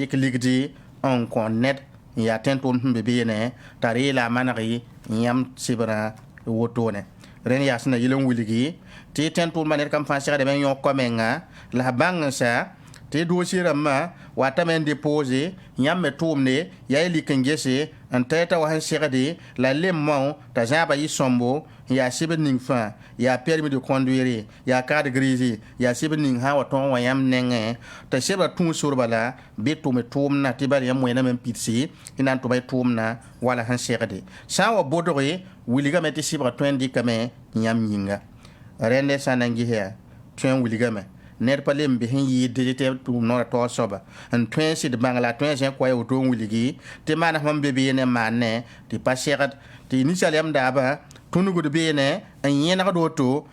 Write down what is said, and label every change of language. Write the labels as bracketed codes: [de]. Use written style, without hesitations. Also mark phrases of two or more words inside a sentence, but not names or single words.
[mos] dɩk ligdi n kõ ned n yaa tẽn-tʋʋmd sẽn be beene t'a reela a maneg yãmb sebrã wotone rẽnd yaa sẽn na yɩl n wilgi tɩ tẽn-tʋʋmdã ned kam fãa segdame n yõk koamenga la a bãng n sa tɩ doosier rãmbã watame n depose yãmb me tʋʋmde yaa y lik n gese n tɛɛta wa sẽn segde la lembã t'a zãaba yɩ sõmbo n yaa sebd ning fãa yaa [fr] permis de conduire [mos] yaa carte grise yaa sebd ning sã n wa tõog wa yãmb nengẽ t'a sebrã tũus sorba la bɩ tʋme tʋʋmdã tɩ bala yãmb wẽname n pidse y na n tʋba y tʋʋmdã wala sẽn segde sã n wa bodge wilgame tɩ sɩbga tõe n dɩkame yãmb yĩnga rẽnd sã n na n ges yaa tõe n wilgame ned pa lem be sẽn yɩɩd DGTM tʋʋm noorã taoor soaba n tõe n sɩd bãng la tõe n zẽ koa woto n wilgi tɩ maana mam be beene n maannẽ tɩ pa segd tɩ ninsal yam daaba tõnugd beene n yẽnegd woto